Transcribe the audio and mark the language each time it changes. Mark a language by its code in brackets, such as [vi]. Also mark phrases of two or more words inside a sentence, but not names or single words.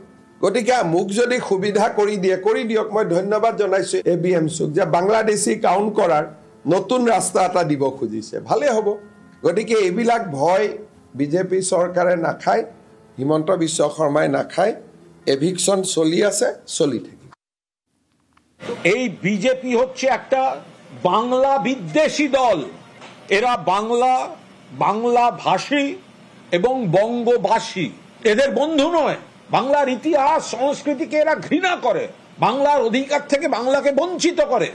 [as] গতিকে মোক যদি সুবিধা কৰি দিয়ক। মই ধন্যবাদ জনাইছোঁ ABMCক যে বাংলাদেশী কাউণ্ট কৰাৰ নতুন ৰাস্তা এটা দিব খুজিছে, ভালে হ'ব। গতিকে এইবিলাক ভয় বিজেপি চৰকাৰে নাখায়, হিমন্ত বিশ্ব শৰ্মাই নাখায়। এভিকশন চলি আছে, চলি থাকে। [bn] এই বিজেপি হচ্ছে একটা বাংলা বিদ্বেষী দল। এরা বাংলা ভাষী এবং বঙ্গবাসী, এদের বন্ধু নয়। বাংলার ইতিহাস সংস্কৃতিকে এরা ঘৃণা করে, বাংলার অধিকার থেকে বাংলাকে বঞ্চিত করে।